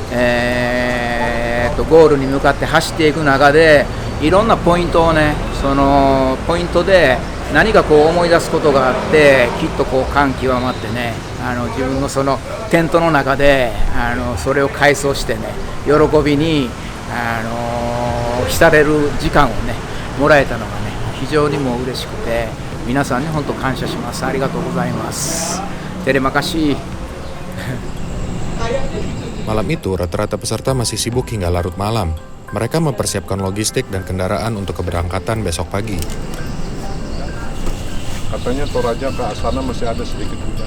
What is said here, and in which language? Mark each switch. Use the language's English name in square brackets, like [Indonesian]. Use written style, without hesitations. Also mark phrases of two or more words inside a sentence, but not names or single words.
[Japanese] ゴールに向かって走っていく中で、いろんなポイントをね、そのポイントで何かこう思い出すことがあって、きっとこう感極まってね、自分のそのテントの中でそれを回想してね、喜びに浸れる時間をねもらえたのがね、非常にもう嬉しくて、皆さんに本当感謝します。ありがとうございます。 [Indonesian] Terima kasih. Malam itu, rata-rata peserta masih sibuk hingga larut malam. Mereka mempersiapkan logistik dan kendaraan untuk keberangkatan besok pagi. Katanya Toraja ke sana masih ada sedikit hujan.